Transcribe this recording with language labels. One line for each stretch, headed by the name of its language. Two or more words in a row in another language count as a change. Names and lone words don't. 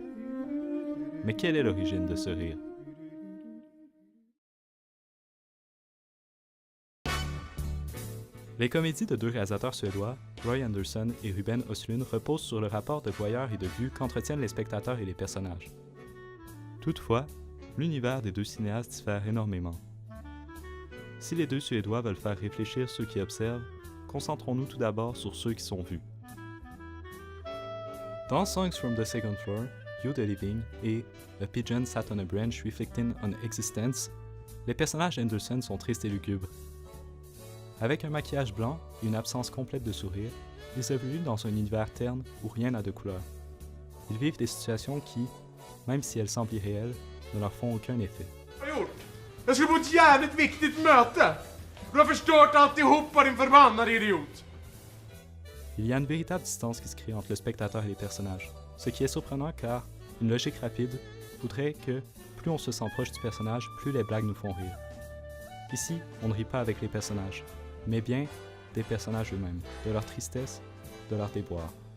French: Mais quelle est l'origine de ce rire? Les comédies de deux réalisateurs suédois, Roy Andersson et Ruben Östlund, reposent sur le rapport de voyeur et de vue qu'entretiennent les spectateurs et les personnages. Toutefois, l'univers des deux cinéastes diffère énormément. Si les deux Suédois veulent faire réfléchir ceux qui observent, concentrons-nous tout d'abord sur ceux qui sont vus. Dans Songs from the Second Floor, You the Living et A Pigeon Sat on a Branch Reflecting on Existence, les personnages d'Anderson sont tristes et lugubres. Avec un maquillage blanc et une absence complète de sourire, ils évoluent dans un univers terne où rien n'a de couleur. Ils vivent des situations qui, même si elles semblent irréelles, ne leur font aucun effet.
Swedish: Jag skulle på ett jävligt viktigt möte. Du har förstört alltihopa, din förbannade idiot.
French: Il y a une véritable distance qui se crée entre le spectateur et les personnages, ce qui est surprenant car une logique rapide voudrait que plus on se sent proche du personnage, plus les blagues nous font rire. Ici, on ne rit pas avec les personnages, mais bien des personnages eux-mêmes, de leur tristesse, de leur déboire.